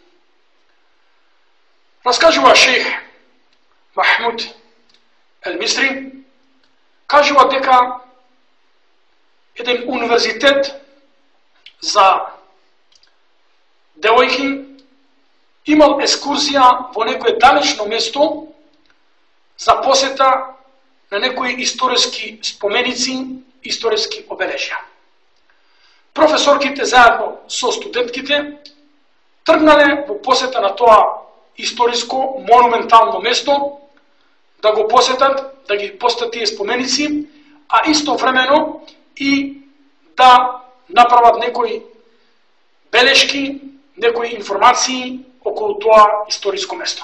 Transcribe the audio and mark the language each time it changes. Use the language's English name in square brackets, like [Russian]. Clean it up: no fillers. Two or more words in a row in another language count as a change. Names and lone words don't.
[Macedonian] Раскажува шејх Махмуд ал-Мисри, кажува дека један универзитет за девојки имао екскурзија во некоје далечно место за посета на некоји историјски споменици, историјски обележја. Profesorkите заедно со студентките тргнале во посета на тоа историјско монументално место, да го посетат, да ги посетат тие споменици, а истовремено и да направат некои белешки, некои информации околу тоа историско место.